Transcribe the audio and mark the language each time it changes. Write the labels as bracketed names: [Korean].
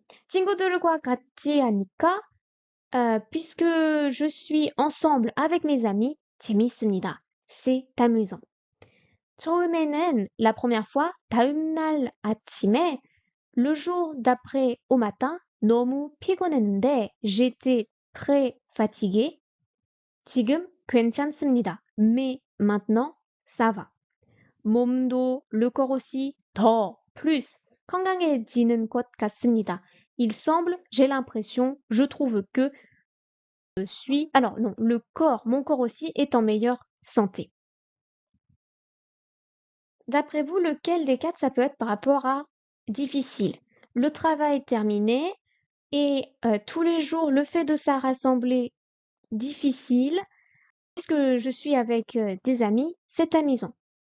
[Korean] 친구들과 같이 하니까 [French] puisque je suis ensemble avec mes amis, [Korean] 재밌습니다. [French] C'est amusant. [Korean] 처음에는 [French] la première fois, [Korean] 다음 날 아침에, [French] le jour d'après au matin, [Korean] 너무 피곤했는데 [French] j'étais très fatiguée. [Korean] 지금 괜찮습니다. [French] Mais maintenant, ça va. [Korean] 몸도, [French] le corps aussi, [Korean] 더, plus, 건강해지는 것 같습니다. [French] Il semble, j'ai l'impression, je trouve que je suis, alors non, le corps, mon corps aussi est en meilleure santé. D'après vous, lequel des quatre ça peut être par rapport à difficile? Le travail terminé et tous les jours, le fait de se rassembler difficile, puisque je suis avec des amis, c'est amusant.